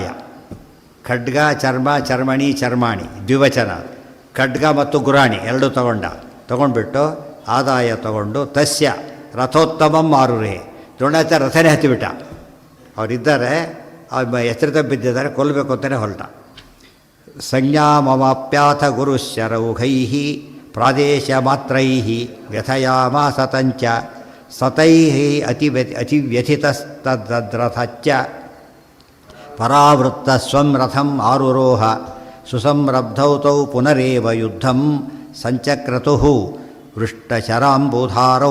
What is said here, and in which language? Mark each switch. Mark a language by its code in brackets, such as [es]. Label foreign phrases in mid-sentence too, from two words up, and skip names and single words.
[sa] ಖಡ್ಗ ಚರ್ಮ ಚರ್ಮಣಿ ಚರ್ಮಾಣಿ ದ್ವಿವಚನ. [kn] ಖಡ್ಗ ಮತ್ತು ಗುರಾಣಿ ಎರಡೂ ತಗೊಂಡ್ಬಿಟ್ಟು ಆದಾಯ ತಗೊಂಡು [sa] ತಸ್ಯ ರಥೋತ್ತಮಂ ಆರುರೇ. [kn] ದ್ರೋಣಾಚಾರ್ಯ ರಥನೇ ಹತ್ತಿಬಿಟ್ಟ. ಅವರಿದ್ದಾರೆ, ಅವ್ರು ಎಚ್ಚರ ತಪ್ಪಿದ್ದಾರೆ, ಕೊಲ್ಲಬೇಕು ಅಂತಲೇ ಹೊರಟ. [sa] ಸಂಜ್ಞಾಮವಾಪ್ಯಾಥ ಗುರುಶ್ಚರೌಘೈ ಪ್ರಾದೇಶ ಮಾತ್ರೈ ವ್ಯಥಯಾಮಾಸತಂಚ ಸತೈ ಅತಿವ್ಯಥಿತಸ್ತದ್ರಥಚ್ಚ ಪರಾವೃತ್ತ ಸ್ವಂ ರಥಂ ಆರುರೋಹ ಸುಸಂರಬ್ಧೌ ತೌ ಪುನರೇವ ಯುದ್ಧಂ ಸಂಚಕ್ರತುಃ ವೃಷ್ಟಶರಾಂಬುಧಾರೌ.